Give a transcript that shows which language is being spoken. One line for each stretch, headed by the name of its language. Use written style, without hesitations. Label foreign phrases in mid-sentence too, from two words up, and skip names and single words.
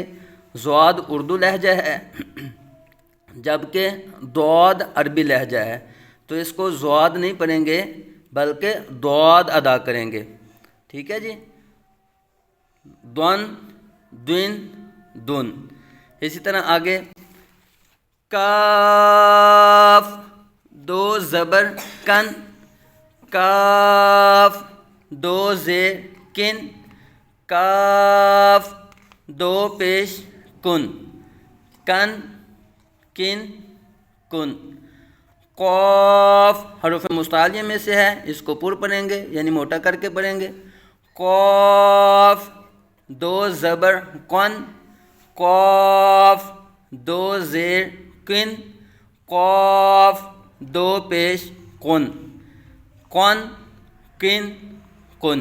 Urdu: ضاد اردو لہجہ ہے جبکہ ضاد عربی لہجہ ہے، تو اس کو ضاد نہیں پڑھیں گے بلکہ ضاد ادا کریں گے۔ ٹھیک ہے جی، دن، دن، دن۔ اسی طرح آگے کاف، دو زبر کن، کاف، دو زیر کن، کاف، دو پیش کن، کن، کن، کن۔ قاف حروف مستعلیہ میں سے ہے، اس کو پر پڑھیں گے یعنی موٹا کر کے پڑھیں گے۔ قاف، دو زبر قن، قاف، دو زیر کن، قاف، دو پیش قن، قن، کن، قن۔